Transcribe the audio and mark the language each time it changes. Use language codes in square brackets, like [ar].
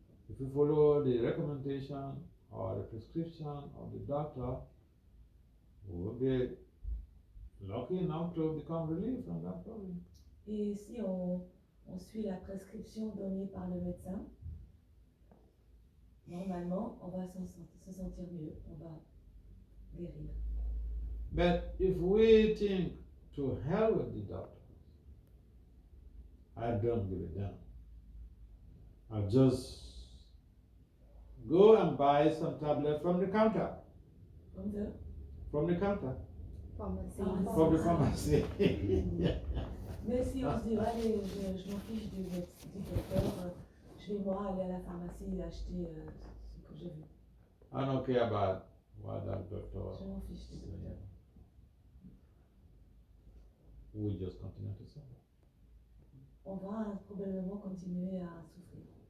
[en] If we follow the recommendation or the prescription of the doctor, we will be lucky enough to become relieved from that problem. [fr] Et si on suit la prescription donnée par le médecin, normalement, on va se sentir mieux, on va guérir. [en] But if we think to hell with the doctor, I don't give a damn. I'll just go and buy some tablet from the counter. From the From the counter. [fr] pharmacie. [en] From the pharmacy. [fr] Mais si on se dit, allez, je m'en fiche du docteur, je vais moi aller à la pharmacie et acheter ce que je veux. [en] I don't care about what that doctor [fr] Je m'en fiche du docteur. [en] said. We just continue to suffer. [fr] On va probablement continuer à souffrir.